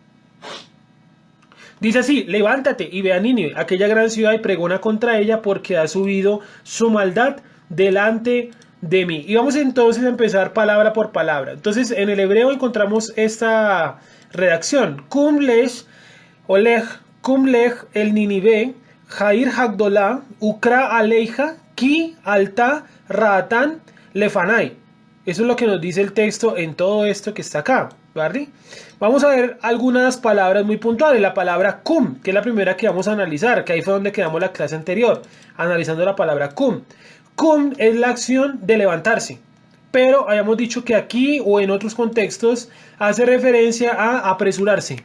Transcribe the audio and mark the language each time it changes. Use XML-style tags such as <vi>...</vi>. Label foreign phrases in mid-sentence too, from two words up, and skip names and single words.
<es>Dice así: levántate y ve a Nínive, aquella gran ciudad, y pregona contra ella porque ha subido su maldad delante de mí. Y vamos entonces a empezar palabra por palabra. Entonces en el hebreo encontramos esta redacción:</es> <he>קום לך אל קום לך אל נינוה העיר הגדולה וקרא עליה כי עלתה רעתם לפני.</he> <es>Eso es lo que nos dice el texto en todo esto que está acá, ¿vale? Vamos a ver algunas palabras muy puntuales. La palabra kum, que es la primera que vamos a analizar, que ahí fue donde quedamos la clase anterior, analizando la palabra kum. Kum es la acción de levantarse, pero habíamos dicho que aquí o en otros contextos hace referencia a apresurarse.</es>